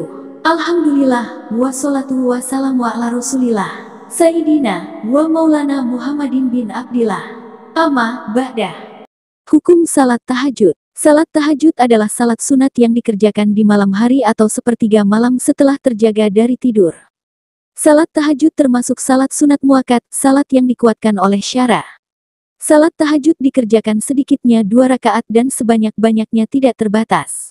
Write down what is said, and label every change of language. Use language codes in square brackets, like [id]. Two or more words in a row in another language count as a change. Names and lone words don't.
[ar] الحمد لله والصلاة والسلام على رسول الله سيدنا ومولانا محمد بن عبد الله. أما بعد. [id] Hukum salat tahajud. Salat tahajud adalah salat sunat yang dikerjakan di malam hari atau sepertiga malam setelah terjaga dari tidur. Salat tahajud termasuk salat sunat muakkad, salat yang dikuatkan oleh syara. Salat tahajud dikerjakan sedikitnya 2 rakaat dan sebanyak-banyaknya tidak terbatas.